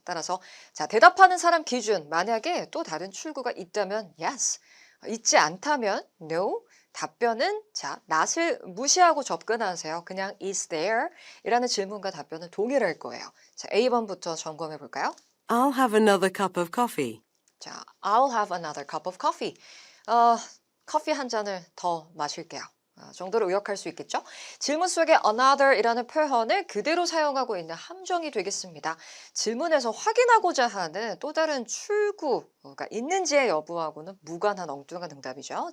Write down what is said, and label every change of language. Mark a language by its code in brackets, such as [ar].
[ko] 따라서 자, 대답하는 사람 기준, 만약에 또 다른 출구가 있다면 yes, 있지 않다면 no, 답변은 자, not을 무시하고 접근하세요. 그냥 is there 이라는 질문과 답변은 동일할 거예요. 자, A번부터 점검해 볼까요? [en] I'll have another cup of coffee. 자, I'll have another cup of coffee. [ko] 커피 한 잔을 더 마실게요. 정도로 의역할 수 있겠죠? 질문 속에 another이라는 표현을 그대로 사용하고 있는 함정이 되겠습니다. 질문에서 확인하고자 하는 또 다른 출구가 있는지의 여부하고는 무관한 엉뚱한 응답이죠.